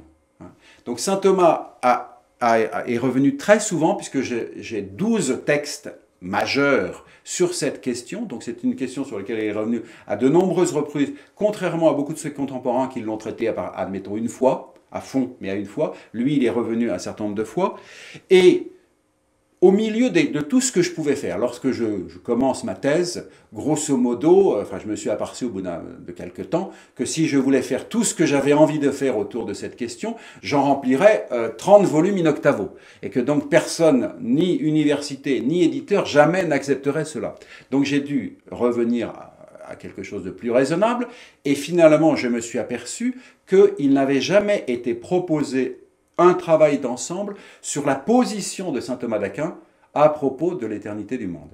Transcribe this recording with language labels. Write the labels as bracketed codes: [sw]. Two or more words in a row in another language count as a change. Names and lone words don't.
[fr] Donc saint Thomas est revenu très souvent, puisque j'ai 12 textes majeurs sur cette question, donc c'est une question sur laquelle il est revenu à de nombreuses reprises, contrairement à beaucoup de ses contemporains qui l'ont traité, admettons, une fois, à fond, mais à une fois. Lui, il est revenu un certain nombre de fois, et au milieu de tout ce que je pouvais faire, lorsque je commence ma thèse, [la] grosso modo, [fr] je me suis aperçu au bout de quelques temps que si je voulais faire tout ce que j'avais envie de faire autour de cette question, j'en remplirais 30 volumes [la] in octavo. [fr] Et que donc personne, ni université, ni éditeur, jamais n'accepterait cela. Donc j'ai dû revenir à quelque chose de plus raisonnable, et finalement je me suis aperçu qu'il n'avait jamais été proposé un travail d'ensemble sur la position de saint Thomas d'Aquin à propos de l'éternité du monde.